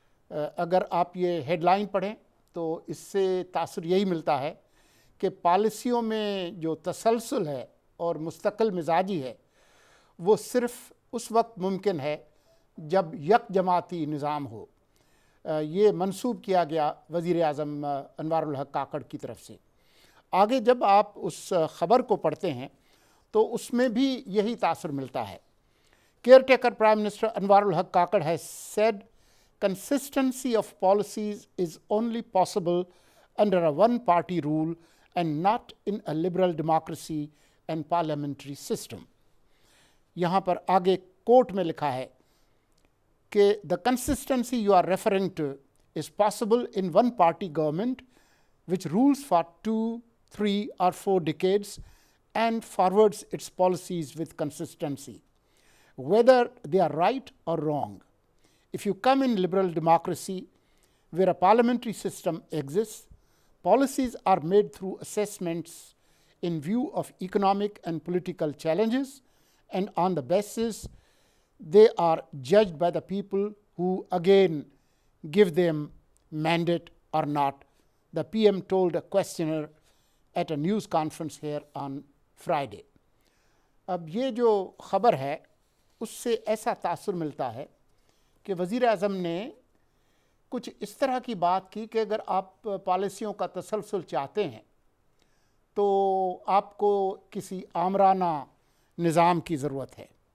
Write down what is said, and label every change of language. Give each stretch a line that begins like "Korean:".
Urdu: اگر آپ یہ ہیڈ لائن پڑھیں تو اس سے تاثر یہی ملتا ہے کہ پالیسیوں میں جو تسلسل ہے اور مستقل مزاجی ہے وہ صرف اس وقت ممکن ہے جب یک جماعتی نظام ہو. یہ منسوب کیا گیا وزیر اعظم انوار الحق کاکڑ کی طرف سے. آگے جب آپ اس خبر کو پڑھتے ہیں تو اس میں بھی یہی تاثر ملتا ہے.
English: Caretaker prime minister Anwaar ul Haq Kakar has said consistency of policies is only possible under a one party rule and not in a liberal democracy and parliamentary system.
Urdu: یہاں پر آگے کوٹ میں لکھا ہے کہ
English: the consistency you are referring to is possible in one party government which rules for 2, 3 or 4 decades and forwards its policies with consistency, whether they are right or wrong. If you come in liberal democracy where a parliamentary system exists, policies are made through assessments in view of economic and political challenges, and on the basis they are judged by the people who again give them mandate or not, the PM told a questioner at a news conference here on Friday.
Urdu: اب یہ جو خبر ہے اس سے ایسا تاثر ملتا ہے کہ وزیر اعظم نے کچھ اس طرح کی بات کی کہ اگر آپ پالیسیوں کا تسلسل چاہتے ہیں تو آپ کو کسی آمرانہ نظام کی ضرورت ہے.